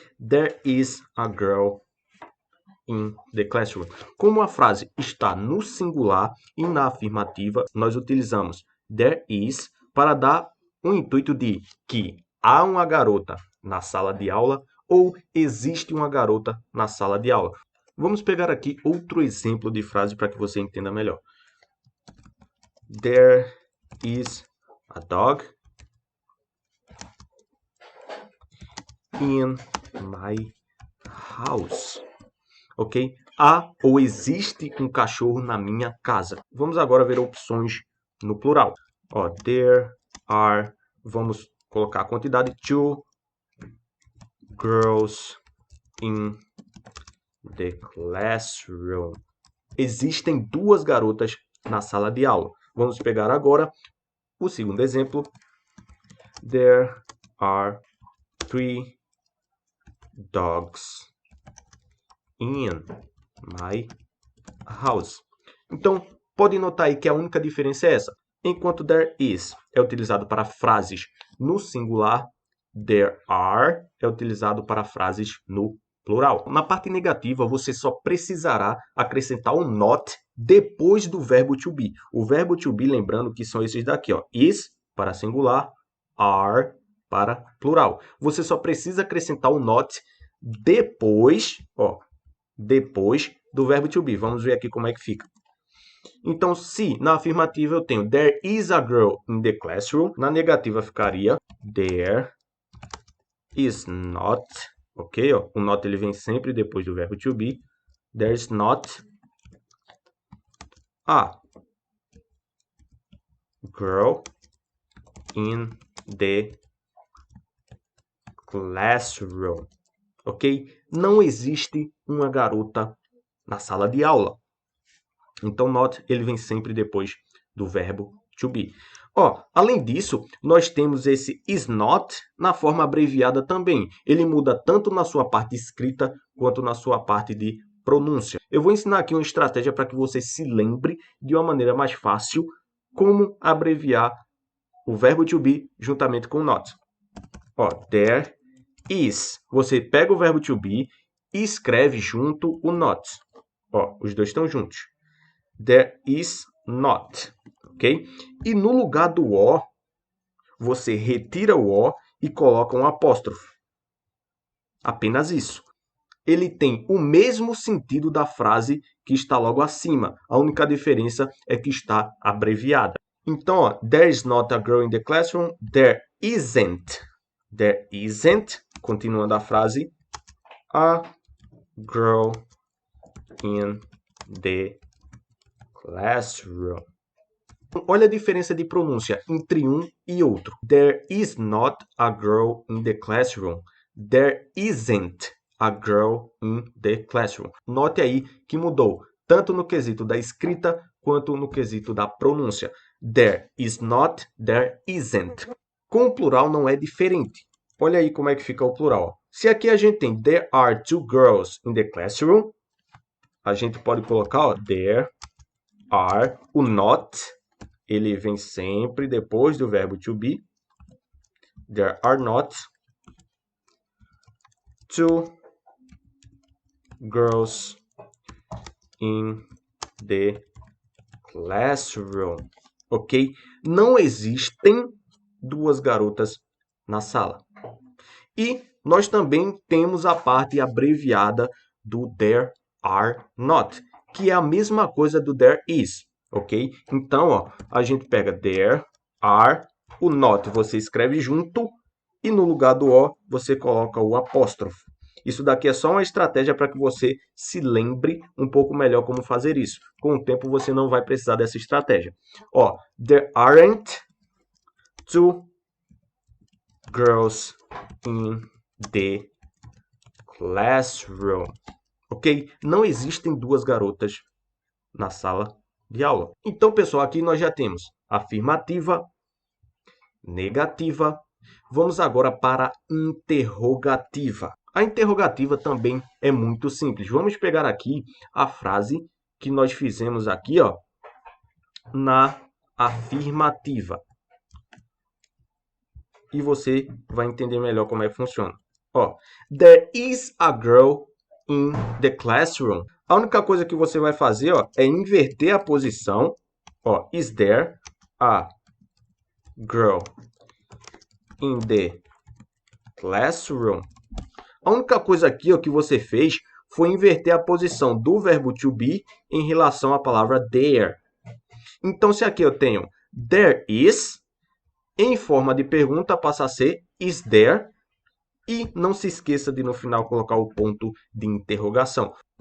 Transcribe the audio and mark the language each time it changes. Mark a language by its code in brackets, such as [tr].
[en] There is a girl in the classroom. [pt] Como a frase está no singular e na afirmativa, nós utilizamos [en] there is [pt] para dar um intuito de que há uma garota na sala de aula ou existe uma garota na sala de aula. Vamos pegar aqui outro exemplo de frase para que você entenda melhor. [en] There is a dog in my house. Ok? [pt] Há ou existe um cachorro na minha casa. Vamos agora ver opções no plural. [en] Ó, there are, [pt] vamos colocar a quantidade, [en] 2 girls in the classroom. [pt] Existem 2 garotas na sala de aula. Vamos pegar agora o segundo exemplo. [en] There are 3 dogs in my house. [pt] Então, pode notar aí que a única diferença é essa. Enquanto [en] there is [pt] é utilizado para frases no singular, [en] there are [pt] é utilizado para frases no plural. Na parte negativa, você só precisará acrescentar um not depois do verbo to be. O verbo to be, lembrando que são esses daqui, ó, is para singular, are para plural. Você só precisa acrescentar um not depois, ó, depois do verbo to be. Vamos ver aqui como é que fica. Então, se na afirmativa eu tenho [en] there is a girl in the classroom, [pt] na negativa ficaria [en] there is not, [pt] ok? Ó, o not ele vem sempre depois do verbo to be. [en] There is not a girl in the classroom, ok? [pt] Não existe uma garota na sala de aula. Então, not, ele vem sempre depois do verbo to be. Ó, além disso, nós temos esse is not na forma abreviada também. Ele muda tanto na sua parte escrita quanto na sua parte de pronúncia. Eu vou ensinar aqui uma estratégia para que você se lembre de uma maneira mais fácil como abreviar o verbo to be juntamente com not. Ó, [en] there is. [pt] Você pega o verbo to be e escreve junto o not. Ó, os dois estão juntos. [en] There is not, [pt] ok? E no lugar do O, você retira o O e coloca um apóstrofo. Apenas isso. Ele tem o mesmo sentido da frase que está logo acima. A única diferença é que está abreviada. Então, ó, [en] there is not a girl in the classroom. There isn't. There isn't, [pt] continuando a frase, [en] a girl in the classroom. [pt] Olha a diferença de pronúncia entre um e outro. [en] There is not a girl in the classroom. There isn't a girl in the classroom. [pt] Note aí que mudou, tanto no quesito da escrita, quanto no quesito da pronúncia. [en] There is not, there isn't. [pt] Com o plural não é diferente. Olha aí como é que fica o plural. Se aqui a gente tem [en] there are two girls in the classroom, [pt] a gente pode colocar, ó, [en] there are, [pt] o not, ele vem sempre depois do verbo to be. [en] There are not two girls in the classroom. Ok? [pt] Não existem duas garotas na sala. E nós também temos a parte abreviada do [en] there are not, [pt] que é a mesma coisa do there is. Ok? Então, ó, a gente pega [en] there are, [pt] o not você escreve junto e no lugar do O você coloca o apóstrofo. Isso daqui é só uma estratégia para que você se lembre um pouco melhor como fazer isso. Com o tempo você não vai precisar dessa estratégia. [en] Ó, there aren't two girls in the classroom. Ok? [pt] Não existem duas garotas na sala de aula. Então, pessoal, aqui nós já temos afirmativa, negativa. Vamos agora para a interrogativa. A interrogativa também é muito simples. Vamos pegar aqui a frase que nós fizemos aqui, ó, na afirmativa. E você vai entender melhor como é que funciona. [en] Ó, there is a girl in the classroom. [pt] A única coisa que você vai fazer, ó, é inverter a posição. [en] Ó, is there a girl in the classroom? [pt] A única coisa aqui, ó, que você fez foi inverter a posição do verbo to be em relação à palavra there. Então, se aqui eu tenho [en] there is, [pt] em forma de pergunta passa a ser [en] is there. [pt] E não se esqueça de no final colocar o ponto de interrogação.